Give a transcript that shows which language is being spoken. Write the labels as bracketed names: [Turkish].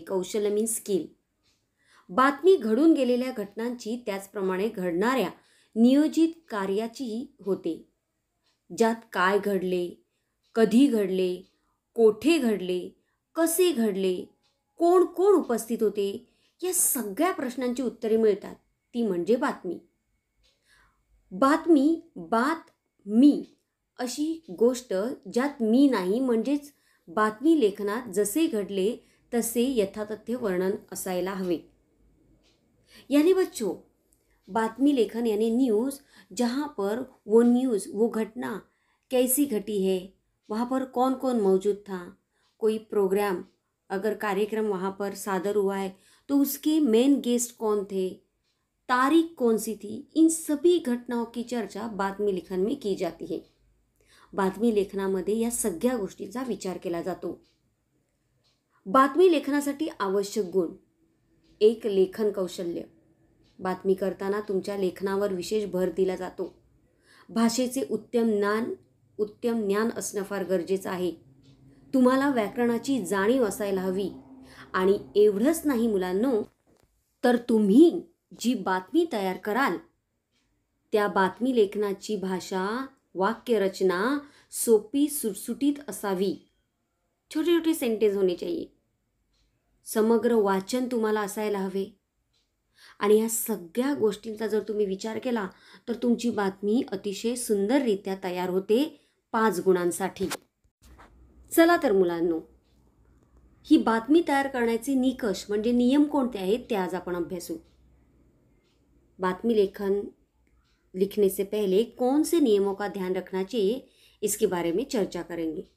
[Marathi] कौशल्य [English] Means skill. [Marathi] बातमी घडून गेलेल्या घटनांची त्याचप्रमाणे घडणाऱ्या नियोजित कार्याची होते, ज्यात काय घडले, कधी घडले, कोठे घडले, कसे घडले, कोण कोण उपस्थित होते, या सगळ्या प्रश्नांची उत्तरे मिळतात. ती म्हणजे बातमी. बातमी अशी गोष्ट ज्यात मी नाही, म्हणजेच बातमी लेखनात जसे घडले तसे यथातथ्य वर्णन असायला हवे. [Hindi] यानी बच्चों, बातमी लेखन यानी न्यूज़, जहाँ पर वो न्यूज़, वो घटना कैसी घटी है, वहाँ पर कौन कौन मौजूद था, कोई प्रोग्राम, अगर कार्यक्रम वहाँ पर सादर हुआ है तो उसके मेन गेस्ट कौन थे, तारीख कौन सी थी, इन सभी घटनाओं की चर्चा बातमी लेखन में की जाती है. [Marathi] बातमी लेखनामध्ये या सगळ्या गोष्टींचा विचार केला जातो. बातमी लेखनासाठी आवश्यक गुण. एक, लेखन कौशल्य. बातमी करताना तुमच्या लेखनावर विशेष भर दिला जातो. भाषेचे उत्तम ज्ञान असणं फार गरजेचं आहे. तुम्हाला व्याकरणाची जाणीव असायला हवी. आणि एवढंच नाही मुलांनो, तर तुम्ही जी बातमी तयार कराल त्या बातमी लेखनाची भाषा, वाक्यरचना सोपी सुटसुटीत असावी. [Hindi] छोटे छोटे सेंटेन्स होणे चाहिए. [Marathi] समग्र वाचन तुम्हाला असायला हवे. आणि ह्या सगळ्या गोष्टींचा जर तुम्ही विचार केला तर तुमची बातमी अतिशय सुंदररित्या तयार होते 5 गुणांसाठी. चला तर मुलांनो, ही बातमी तयार करण्याचे निकष म्हणजे नियम कोणते आहेत ते आज आपण अभ्यासू. [Hindi] बातमी लेखन लिखने से पहले कौन से नियमों का ध्यान रखना चाहिए, इसके बारे में चर्चा करेंगे.